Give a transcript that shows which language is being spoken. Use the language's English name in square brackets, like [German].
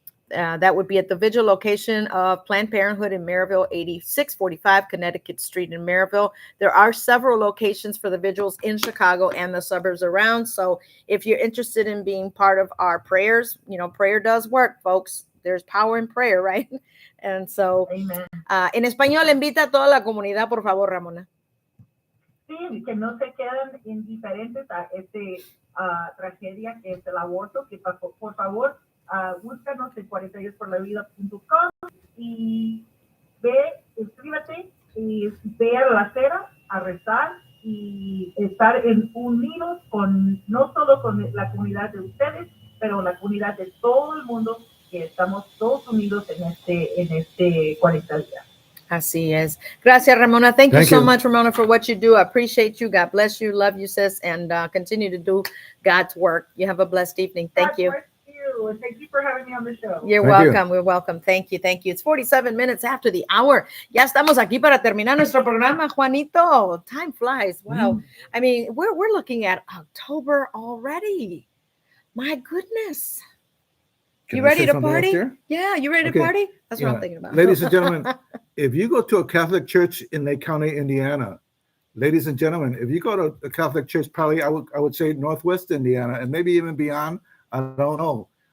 [English] That would be at the vigil location of Planned Parenthood in Maryville, 8645 Connecticut Street in Maryville. There are several locations for the vigils in Chicago and the suburbs around. So if you're interested in being part of our prayers, prayer does work, folks. There's power in prayer, right? And so, [Spanish] en español, invita a toda la comunidad, por favor, Ramona. Sí, que no se quedan indiferentes a tragedia que es el aborto, que por favor, búscanos en 42porlavida.com y inscríbete y ve a la acera a rezar y estar unidos no solo con la comunidad de ustedes, pero la comunidad de todo el mundo, que estamos todos unidos en este 40 días. Así es. Gracias, Ramona. [English] Thank you so much, Ramona, for what you do. I appreciate you. God bless you. Love you, sis, and continue to do God's work. You have a blessed evening. Thank you. And thank you for having me on the show. You're welcome. We're welcome. Thank you. Thank you. It's 47 minutes after the hour. [Spanish] Ya estamos aquí para terminar nuestro programa, Juanito. [English] Time flies. Wow. I mean, we're looking at October already. My goodness. You ready to party? Yeah, you ready to party? That's what I'm thinking about. Ladies and gentlemen, if you go to a Catholic church in Lake County, Indiana, ladies and gentlemen, if you go to a Catholic church, probably I would say Northwest Indiana and maybe even beyond, I don't know.